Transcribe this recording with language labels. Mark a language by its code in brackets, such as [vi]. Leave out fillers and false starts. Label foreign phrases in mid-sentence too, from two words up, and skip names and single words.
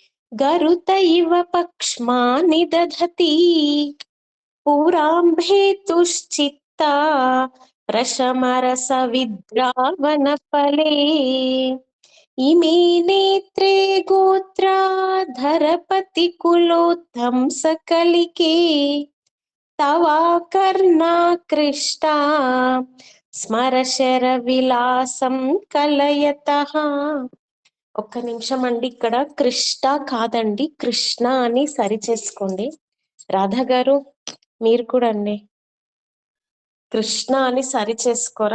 [sa] गरुत इव पक्ष्मानि दधति पुराम्भेतुश्चित्ता प्रशमरसविद्रावनफले इमे नेत्रे गोत्राधरपतिकुलोत्थंसकलिके तवाकर्णाकृष्टा స్మరశరవిలాసం కలయతః. [te] ఒక్క నిమిషం అండి, ఇక్కడ కృష్ణ కాదండి కృష్ణ అని సరి చేసుకోండి. రాధ గారు మీరు కూడా అండి కృష్ణ అని సరి చేసుకోరా.